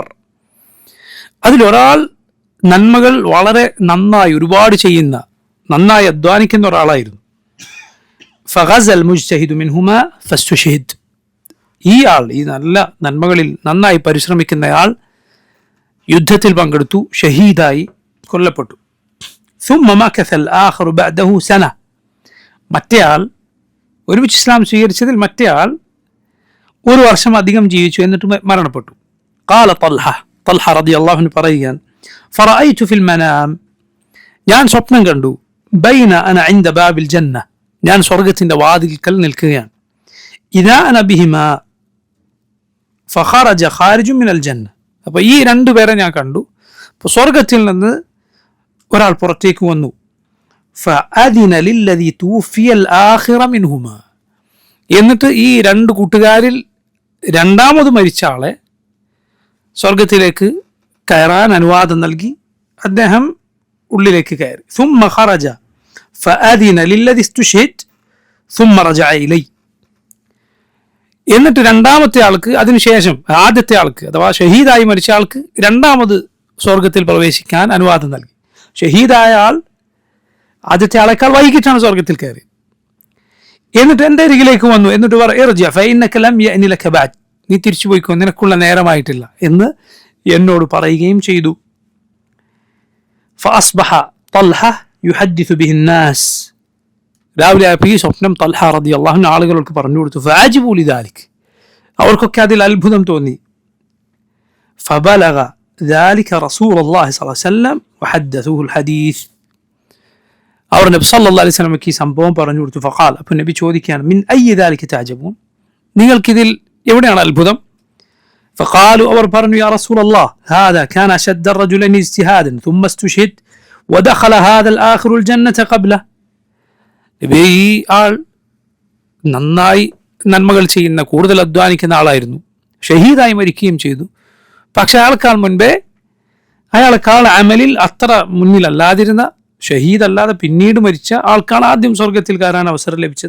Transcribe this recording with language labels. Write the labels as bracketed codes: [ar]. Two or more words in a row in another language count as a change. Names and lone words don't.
[ml] അതിലൊരാൾ നന്മകൾ വളരെ നന്നായി ഒരുപാട് ചെയ്യുന്ന, നന്നായി അധ്വാനിക്കുന്ന ഒരാളായിരുന്നു. [ar] فغزا المجتهد منهما فاستشهد. [ml] ഈ ആൾ, ഈ നല്ല നന്മകളിൽ നന്നായി പരിശ്രമിക്കുന്നയാൾ യുദ്ധത്തിൽ പങ്കെടുത്തു, ഷഹീദായി കൊല്ലപ്പെട്ടു. [ar] ثم مكث الآخر بعده سنة. [ml] മറ്റേയാൾ, ഒരുമിച്ച് ഇസ്ലാം സ്വീകരിച്ചതിൽ മറ്റേയാൾ ഒരു വർഷം അധികം ജീവിച്ചു, എന്നിട്ട് മരണപ്പെട്ടു. [ar] قال طلحة رضي الله عنه പറയുകയാണ്, فرأيت في المنام, [ml] ഞാൻ സ്വപ്നം കണ്ടു, [ar] بين أنا عند باب الجنة, [ml] ഞാൻ സ്വർഗത്തിന്റെ വാതിൽക്കൽ നിൽക്കുകയാണ്. [ar] إذا أنا بهما فخرج خارج من الجنة. [ml] അപ്പോൾ ഈ രണ്ടുപേരെ ഞാൻ കണ്ടു. അപ്പോൾ സ്വർഗത്തിൽ നിന്ന് ഒരാൾ പുറത്തേക്ക് വന്നു. [ar] فأذن للذي توفي الآخر منهما. [ml] എന്നിട്ട് ഈ രണ്ട് കൂട്ടുകാരിൽ രണ്ടാമത് മരിച്ച ആളെ സ്വർഗത്തിലേക്ക് കയറാൻ അനുവാദം നൽകി. അദ്ദേഹം ഉള്ളിലേക്ക് കയറി. [ar] ثم خرج فأذن للذي استشهد ثم رجع إلي. [ml] എന്നിട്ട് രണ്ടാമത്തെ ആൾക്ക്, അതിനുശേഷം ആദ്യത്തെ ആൾക്ക് അഥവാ ഷഹീദായി മരിച്ച ആൾക്ക് രണ്ടാമത് സ്വർഗത്തിൽ പ്രവേശിക്കാൻ അനുവാദം നൽകി. ഷഹീദായ ആൾ ആദ്യത്തെ ആളെക്കാൾ വൈകിട്ടാണ് സ്വർഗത്തിൽ കയറി. എന്നിട്ട് എൻ്റെ അരികിലേക്ക് വന്നു. എന്നിട്ട് നീ തിരിച്ചു പോയിക്കോ, നിനക്കുള്ള നേരമായിട്ടില്ല എന്ന് എന്നോട് പറയുകയും ചെയ്തു. [ar] فأصبح طلحة يحدث به الناس. [ml] രാവിലെ ആയപ്പോൾ ഈ സ്വപ്നം തൽഹ [ar] رضي الله عنه [ml] ആളുകൾക്ക് പറഞ്ഞു കൊടുത്തു. [ar] فعجبوا لذلك. [ml] അവർക്കൊക്കെ അതിൽ അത്ഭുതം തോന്നി. [ar] فبلغ ذلك رسول الله صلى الله عليه وسلم وحدثوه الحديث. [ml] അവർ നബി [ar] صلى الله عليه وسلم [ml] ഈ സംഭവം പറഞ്ഞു കൊടുത്തു. فقال, അപ്പോൾ നബി ചോദിക്കുകയാണ്, [ar] من أي ذلك تعجبون, [ml] നിങ്ങൾക്കിതിൽ എവിടെയാണ് അത്ഭുതം? فقالوا, അവർ പറഞ്ഞു, [ar] يا رسول الله هذا كان أشد الرجلين اجتهادا ثم استشهد ودخل هذا الآخر الجنة قبله. [ml] നബി, ഈ ആൾ നന്നായി നന്മകൾ ചെയ്യുന്ന, കൂടുതൽ അധ്വാനിക്കുന്ന ആളായിരുന്നു, ഷഹീദായി മരിക്കുകയും ചെയ്തു. പക്ഷെ അയാൾക്കാൾ മുൻപേ, അയാളെക്കാൾ അമലിൽ അത്ര മുന്നിലല്ലാതിരുന്ന, ഷഹീദ് അല്ലാതെ പിന്നീട് മരിച്ച ആൾക്കാണ് ആദ്യം സ്വർഗത്തിൽ കയറാൻ അവസരം ലഭിച്ചത്.